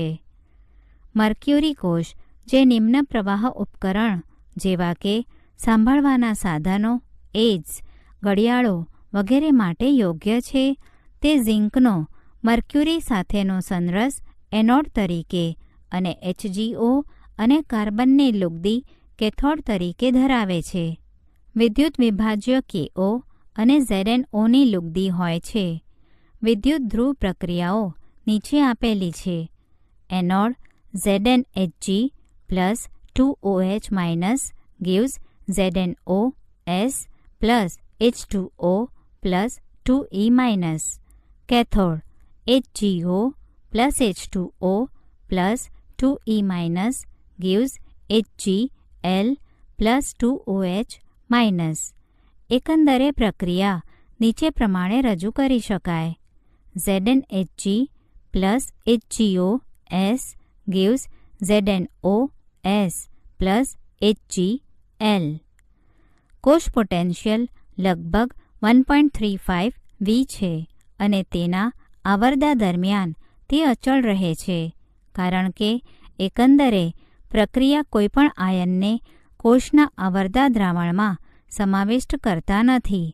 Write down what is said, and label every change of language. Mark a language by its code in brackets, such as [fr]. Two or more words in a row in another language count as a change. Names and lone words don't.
[gu] મર્ક્યુરી કોષ, જે નિમ્ન પ્રવાહ ઉપકરણ જેવા કે સાંભળવાના સાધનો, એડ્સ, ઘડિયાળો વગેરે માટે યોગ્ય છે, તે ઝિંકનો મર્ક્યુરી સાથેનો સંરસ એનોડ તરીકે અને HgO અને કાર્બનની લુગદી કેથોડ તરીકે ધરાવે છે. વિદ્યુત વિભાજ્ય KO અને ZnOની લુગદી હોય છે. વિદ્યુત ધ્રુવ પ્રક્રિયાઓ નીચે આપેલી છે. [en] એનોડ ZnHg plus 2OH- gives ZnOS plus H2O plus 2E-. કેથોડ HgO plus H2O plus 2E- gives HgL plus 2OH-. [gu] એકંદરે પ્રક્રિયા નીચે પ્રમાણે રજૂ કરી શકાય. [en] ZnHg plus HgOS gives ZnOS plus HgL. [gu] કોષ પોટેન્શિયલ લગભગ 1.35 V છે અને તેના આવરદા દરમિયાન તે અચળ રહે છે, કારણ કે એકંદરે પ્રક્રિયા કોઈપણ આયનને કોષના આવરદા દ્રાવણમાં સમાવિષ્ટ કરતા નથી.